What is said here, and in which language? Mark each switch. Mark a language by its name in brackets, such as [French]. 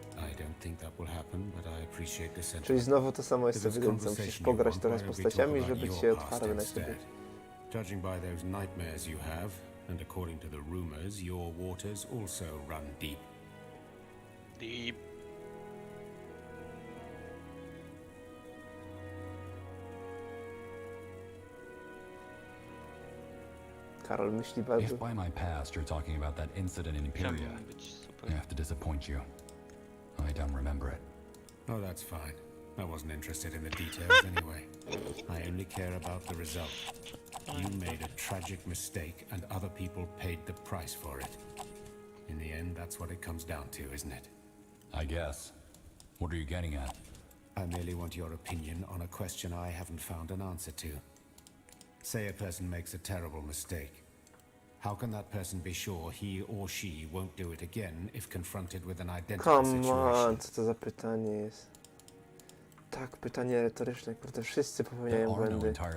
[English] I don't think that will happen, but I appreciate the sentiment. [Polish] Czyli znowu to samo jest co w jedynce. Musisz pograć trochę z postaciami, żeby ci się otwarły na siebie. [English] Judging by those nightmares you have, and according to the rumors, your waters also run deep. Deep. [Polish] Karol myśli bardzo. [English] If by my past you're talking about that incident in Imperia, I have to disappoint you. I don't remember it. Oh, that's fine. I wasn't interested in the details anyway. I only care about the result. You made a tragic mistake and other people paid the price for it. In the end, that's what it comes down to, isn't it? I guess. What are you getting at? I merely want your opinion on a question I haven't found an answer to. Say a person makes a terrible mistake. How can that person be sure he or she won't do it again if confronted with an identical situation? Come on, [Polish] co to za pytanie jest? Tak, pytanie retoryczne, kurde, wszyscy popełniają błędy.